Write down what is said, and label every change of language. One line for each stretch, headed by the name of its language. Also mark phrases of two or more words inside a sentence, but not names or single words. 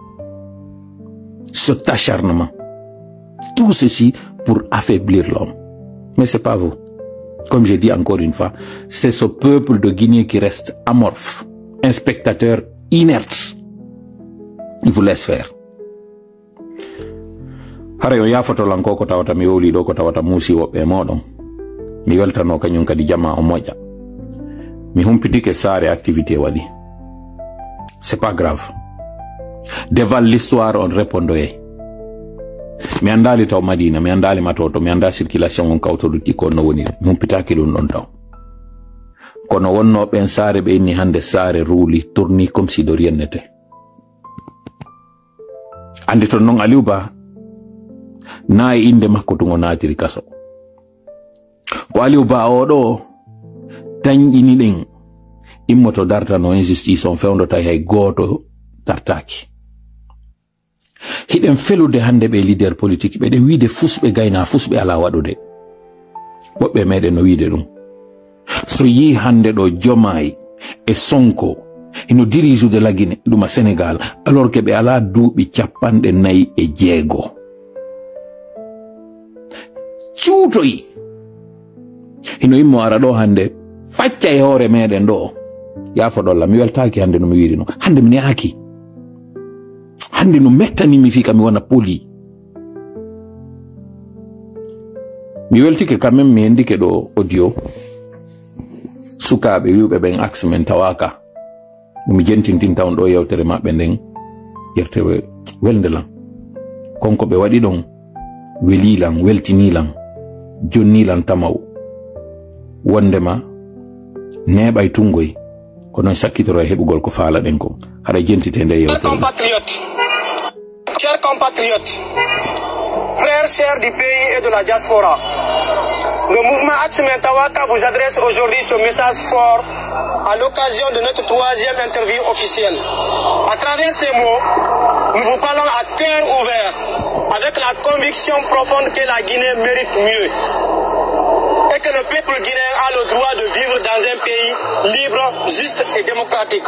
French: Cet acharnement. Tout ceci pour affaiblir l'homme. Mais c'est pas vous. Comme j'ai dit encore une fois, c'est ce peuple de Guinée qui reste amorphe, un spectateur inerte. Il vous laisse faire.
Fula: Hare yo yafoto lanko ko tawata mi woli do ko tawata musi woɓɓe moɗon mi weltano kañum kadi jama o moƴƴa mi humpitike saare activité waɗi.
French: C'est pas grave. Devant l'histoire on répondoye.
Fula: Mi andali taw Madina, mi andali matoto, mi anda circulation on kawtoɗuɗɗi ko no woni mi humpitaki ɗum ɗon taw. Kono wonno ɓen saare ɓe inni hande saare ruuli tourni
French: comme si de rien n'était.
Fula: Andi ton non Aliouba na e inde makko to natiri kaso. Ko Aliouba oɗo tañƴini ɗen immoto darta no injustice on fewndota hay goto dartaki. Hiɗen felude hande ɓe
French: leader politique
Fula: ɓe ɗe wiide fusɓe gayna fusɓe ala waɗude. Woɓɓe meɗen no wiide ɗum. So yi hande ɗo Diomaye e Sonko ino
French: dirige de la Guinée
Fula: ɗuma Sénégal
French: alors que
Fula: ɓe ala duuɓi 46. Cuutoyi ino immo ara ɗo hande facca e hoore meɗen ɗo yafoɗolla mi weltaki hande no mi wiiri no hande mi neaki hande no mettanimi fika mi wona poli mi weltike
French: quand même
Fula: mi hendike ɗo audio sukaɓe wiɓe ɓen axe men tawaka mi jentintin tawn ɗo yewtere maɓɓe nden yewtere welnde lan konko ɓe waɗi ɗon welilan weltinilan jonnilan tamaw wondema neɓay tungoy kono sakkitoro heɓugol ko faala den ko hara jentite nde yewtere.
French: Chers compatriotes, frères chers du pays et de la diaspora, le mouvement Axe Mentawaka vous adresse aujourd'hui ce message fort à l'occasion de notre 3e interview officielle. À travers ces mots, nous vous parlons à cœur ouvert, avec la conviction profonde que la Guinée mérite mieux et que le peuple guinéen a le droit de vivre dans un pays libre, juste et démocratique.